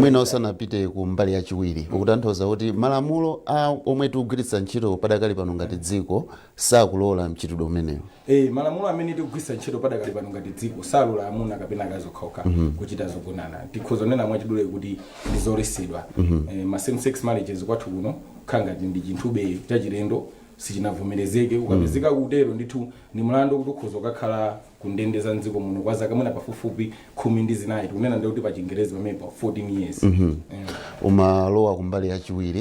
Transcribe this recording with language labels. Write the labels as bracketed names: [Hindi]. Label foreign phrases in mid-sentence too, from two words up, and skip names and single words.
[Nyanja] mwina osanapite ku mbali yachiwiri ukutanthauza kuti malamulo omwe tikugwiritsa ntchito padakali pano ngati dziko sakulola mchitidwe umenewo. Malamulo amene tikugwiritsa ntchito padakali pano ngati dziko salola amuna kapena akazi okhaokha kuchita zogonana. Tikhoza kunena mwachidule kuti ndi zoletsedwa. Ma [English] same sex marriages [Nyanja] kwathu kuno kukhala ngati ndi chinthu chachilendo sichinavomerezeke. Ukapezeka kutero ndithu ni mlandu kuti ukhoza kukhala kundende za mdziko muno kwa zaka mwina pafupifupi 19 tikunena ndikuti pa Chingerezi pamene pa 14 years. Umalowa kumbali yachiwiri.